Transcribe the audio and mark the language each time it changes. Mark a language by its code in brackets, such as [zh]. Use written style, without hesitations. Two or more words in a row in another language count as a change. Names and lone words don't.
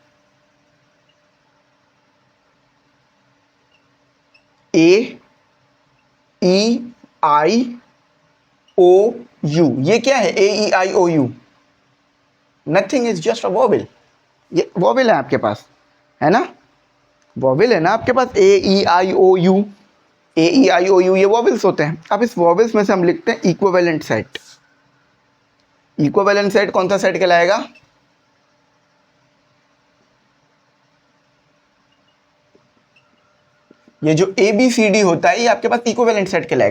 [en] A E I O U। [hi] ये क्या है A E I O U? [en] nothing is just a vowel. [hi] ये वॉवेल है आपके पास, है ना, वॉवेल है ना आपके पास, A E I O U, A E I O U ये वॉवेल्स होते हैं। अब इस वॉवेल्स में से हम लिखते हैं [en] equivalent set. equivalent set [hi] कौन सा सेट कहलाएगा, ये जो ए बी सी डी होता है ये आपके पास [en] equivalent set [hi] कहलाएगा।